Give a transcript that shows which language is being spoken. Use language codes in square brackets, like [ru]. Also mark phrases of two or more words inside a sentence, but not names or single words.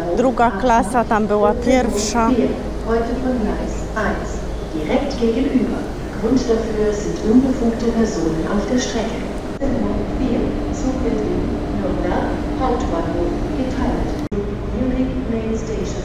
[pl] druga klasa, tam była pierwsza. [de] Heute von Gleis 1, direkt gegenüber. Grund dafür sind unbefugte Personen auf der Strecke. 4, Zug wird in Nürnberg, Hauptbahnhof, geteilt. [en] Munich Main Station.